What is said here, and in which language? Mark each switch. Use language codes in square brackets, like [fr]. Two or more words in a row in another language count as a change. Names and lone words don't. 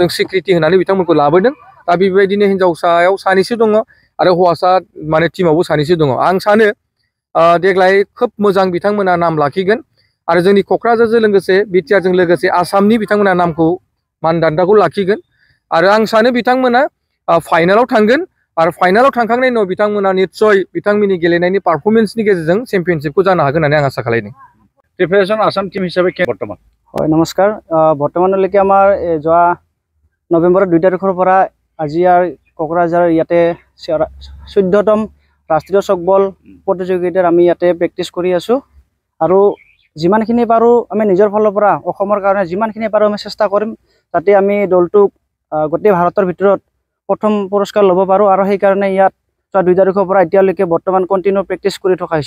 [brx] स्वीकृति होनानै बिथांमोनखौ लाबोदों दा बेबायदिनो हिन्जावसायाव सानैसो दङ आरो हौवासा माने टीमावबो सानैसो दङ आं सानो देग्लाय खोब मोजां बिथांमोना नाम लाखिगोन आरो जोंनि क'क्राझारजों लोगोसे बिटिआरजों लोगोसे आसामनि बिथांमोना नामखौ मानदान्दाखौ लाखिगोन आरो आं सानो बिथांमोना फाइनालाव थांगोन आरो फाइनालाव थांखांनायनि उनाव बिथांमोना निस्सय बिथांमोननि गेलेनायनि पारफरमेन्सनि गेजेरजों चेम्पियनशिपखौ जानो हागोन होननानै आं आसा खालामदों प्रिपेरेसन आसाम टीम हिसाबै बर्तमान [as] হয় নমস্কাৰ বৰ্তমানলৈকে আমাৰ যোৱা নৱেম্বৰৰ 2 তাৰিখৰ পৰা আজি কোকৰাঝাৰ ইয়াতে 14তম ৰাষ্ট্ৰীয় চকবল প্ৰতিযোগিতাৰ আমি ইয়াতে প্ৰেক্টিছ কৰি আছো আৰু যিমানখিনি পাৰো আমি নিজৰ ফালৰ পৰা অসমৰ কাৰণে যিমানখিনি পাৰো আমি চেষ্টা কৰিম যাতে আমি দলটোক গোটেই ভাৰতৰ ভিতৰত প্ৰথম পুৰস্কাৰ ল'ব পাৰো আৰু সেই কাৰণে ইয়াত 2 তাৰিখৰ পৰা এতিয়ালৈকে বৰ্তমান [en] continue practice [as] কৰি থকা হৈছে